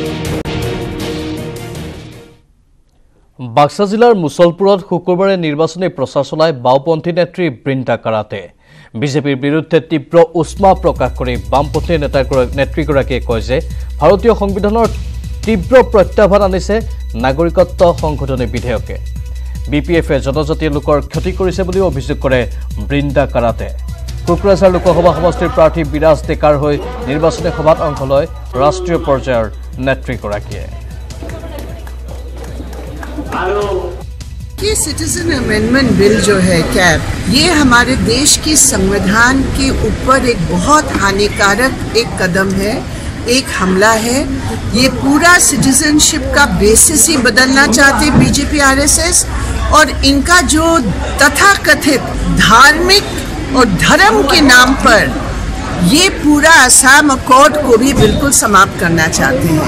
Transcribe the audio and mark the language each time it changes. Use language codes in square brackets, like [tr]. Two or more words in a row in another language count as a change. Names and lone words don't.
[as] বাক্সা জিলাৰ মুছলপুৰত শুকুৰবাৰে নিৰ্বাচনী প্ৰচাৰ চলাই বাওপন্থী নেত্ৰী বৃন্দা কাৰাটে বিজেপিৰ বিৰুদ্ধে তীব্ৰ উষ্মা প্ৰকাশ কৰি বামপন্থী নেত্ৰীগৰাকীয়ে কয় যে ভাৰতীয় সংবিধানৰ তীব্ৰ প্ৰত্যাহ্বান আনিছে নাগৰিকত্ব সংশোধনী বিধেয়কে। BPFে জনজাতীয় লোকৰ ক্ষতি কৰিছে বুলিও অভিযোগ কৰে বৃন্দা কাৰাটে। কোকৰাঝাৰ লোকসভা সমষ্টিৰ প্ৰাৰ্থী বিৰাজ ডেকাৰ হৈ নিৰ্বাচনী সভাত অংশ লয় ৰাষ্ট্ৰীয় পৰ্যায়ৰ নেত্ৰীগৰাকীয়ে। [hi] ये [en] citizen amendment bill [hi] जो है कैब, ये हमारे देश की संविधान के ऊपर एक बहुत हानिकारक एक कदम है, एक हमला है। ये पूरा सिटीजनशिप का बेसिस ही बदलना चाहते बीजेपी RSS, और इनका जो तथाकथित धार्मिक और धर्म के नाम पर ये पूरा असम अकॉर्ड को भी बिल्कुल समाप्त करना चाहते हैं।